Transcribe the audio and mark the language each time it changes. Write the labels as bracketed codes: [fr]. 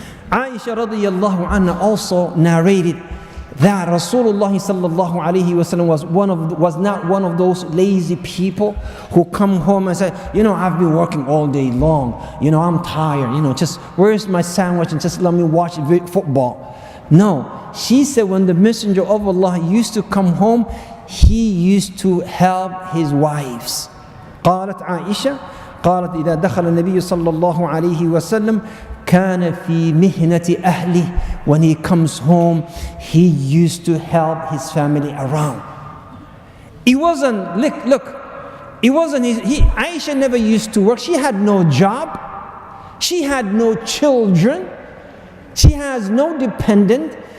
[en] Aisha radiyallahu anha also narrated that Rasulullah sallallahu alayhi wasallam was not one of those lazy people who come home and say, I've been working all day long, I'm tired, just where's my sandwich and just let me watch football. No, she said when the Messenger of Allah used to come home, he used to help his wives. [ar] قالت عائشة قالت إذا دخل النبي صلى الله عليه وسلم كان في مهنة أهله. [en] When he comes home, he used to help his family around. It wasn't, look, it wasn't Aisha never used to work. She had no job. She had no children. She has no dependent.